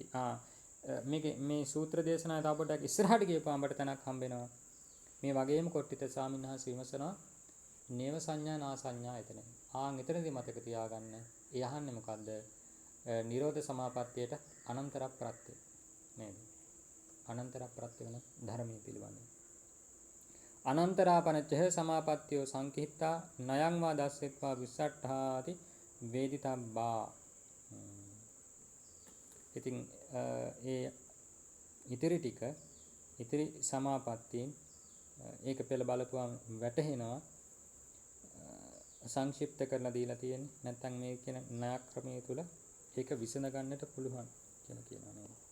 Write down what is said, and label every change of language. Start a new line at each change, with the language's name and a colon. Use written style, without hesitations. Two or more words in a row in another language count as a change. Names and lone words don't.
Sinhala: මේ සූත්‍ර දේශනාව තව පොඩ්ඩක් ඉස්සරහට ගියපුවාම අපිට තැනක් හම්බෙනවා. මේ වගේම කොට්ටිත ස්වාමීන් වහන්සේ විමසනවා
Pali: නේව සංඥා නා සංඥායතන.
Sinhala: එතනදී මතක තියාගන්න. ඒ අහන්නේ මොකද්ද? නිරෝධ සමාපත්තියට අනන්තර ප්‍රත්‍ය නේද? අනන්තර ප්‍රත්‍ය වෙන ධර්මයේ පිළිබඳව.
Pali: අනන්තරාපනච්ච සමාපත්තියෝ සංකිහිතා නයං වා දස්සෙත්වා විස්සට්ඨාති වේදිතබ්බා.
Sinhala: ඉතින් ඒ ඉතිරි සමාපත්තීන් ඒක පෙළ බලපුවම වැටහෙනවා සංක්ෂිප්ත කරලා දීලා තියෙන්නේ. නැත්නම් මේ කියන න්‍යාය ක්‍රමයේ තුල ඒක විසඳ ගන්නට පුළුවන් කියලා කියනවා නේද?